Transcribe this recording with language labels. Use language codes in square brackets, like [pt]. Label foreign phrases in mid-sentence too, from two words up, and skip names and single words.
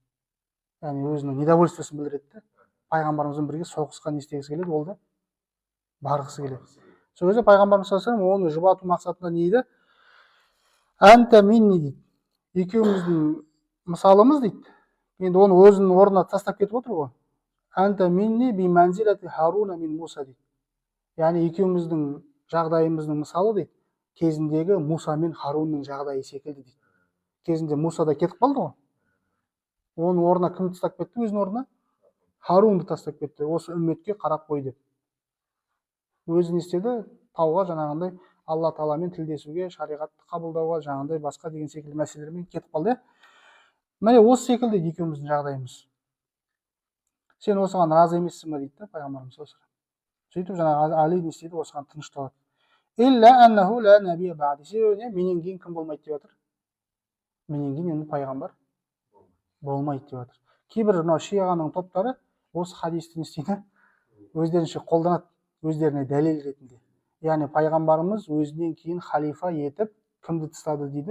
[kk] Яғни өзінің недовольствосын білдіреді де. Пайғамбарымызбен бірге соғысқа не істегісі келеді, ол да барғысы келеді. Сол кезде пайғамбарымыз [ar] صلى الله عليه وسلم [kk] оны жұбату мақсатында не дейді? [ar] أنت مني дейді. [kk] Екеуміздің мысалымыз дейді. Енді оны өзінің орнына тастап кетіп отыр ғой. [ar] أنت مني بمنزلة هارون من موسى дейді. [kk] Яғни екеуміздің жағдайымыздың мысалы дейді, кезіндегі Муса мен Харунның жағдайы секілді дейді. Кезінде Муса да кетіп қалды ғой. Оның орнына кім тастап кетті? Өзінің орнына Харунды тастап кетті. Осы үмметке қарап қой деп. Өзі не істеді? Тауға жаңағындай Алла Тағаламен тілдесуге, шариғатты қабылдауға, жаңағындай басқа деген секілді мәселелермен кетіп қалды. Міне осы секілді екеуміздің жағдайымыз. Сен осыған разы емессің ба дейді пайғамбарымыз [ar] صلى الله عليه وسلم. [kk] Сөйтіп жаңағы Али не істейді? Осыған тынышталады. [ar] إلا أنه لا نبي بعدي. [kk] Себебі менен кейін кім болмайды деп жатыр? Менен кейін енді пайғамбар болмайды деп жатыр. Кейбір мынау шиағаның топтары осы хадисті не істейді? Өздерінше қолданады, өздеріне дәлел ретінде. Яғни пайғамбарымыз өзінен кейін халифа етіп кімді тастады дейді?